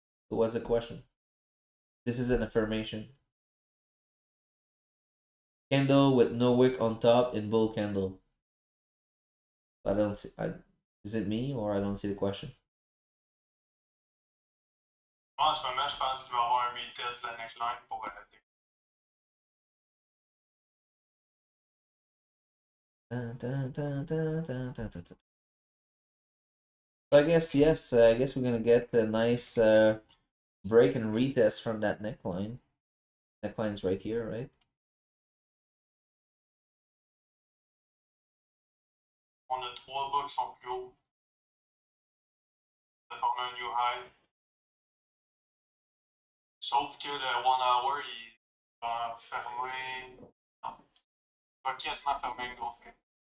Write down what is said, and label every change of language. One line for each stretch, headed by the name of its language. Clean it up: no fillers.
English: So what's the question? This is an affirmation. Candle with no wick on top in bull candle. I don't see. Is it me or I don't see the question?
French: Moi, en ce moment, je pense qu'il va y avoir un retest de la neckline pour Dun, dun, dun, dun, dun, dun, dun, dun.
English: So I guess yes, I guess we're gonna get a nice break and retest from that neckline. Neckline's right here, right?
French: on a 3 bas qui sont plus hauts. Ça forme un
English: new high.
French: Sauf que le 1 hour, il va fermer. Non, il va quasiment fermer un gros fait.